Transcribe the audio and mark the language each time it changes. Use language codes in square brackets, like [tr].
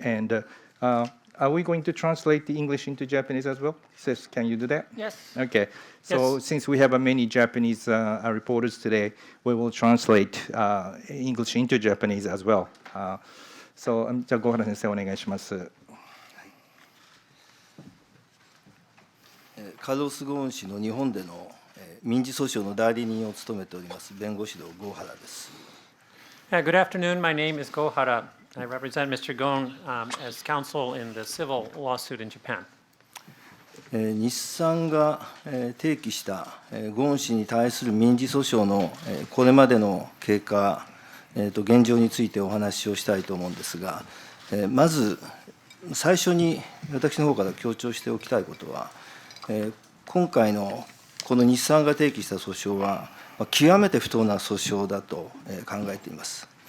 [en] And are we going to translate the English into Japanese as well? Seth, can you do that? Yes. Okay. So since we have many Japanese reporters today, we will translate English into Japanese as well. So [ja] じゃあ小原先生お願いします。カルロス・ゴーン氏の日本での民事訴訟の代理人を務めております弁護士の郷原です。 [en] Good afternoon. My name is Gohara. I represent Mr. Goon as counsel in the civil lawsuit in Japan. [ja] 日産が提起したゴーン氏に対する民事訴訟のこれまでの経過、現状についてお話をしたいと思うんですが、まず最初に私の方から強調しておきたいことは、今回のこの日産が提起した訴訟は極めて不当な訴訟だと考えています。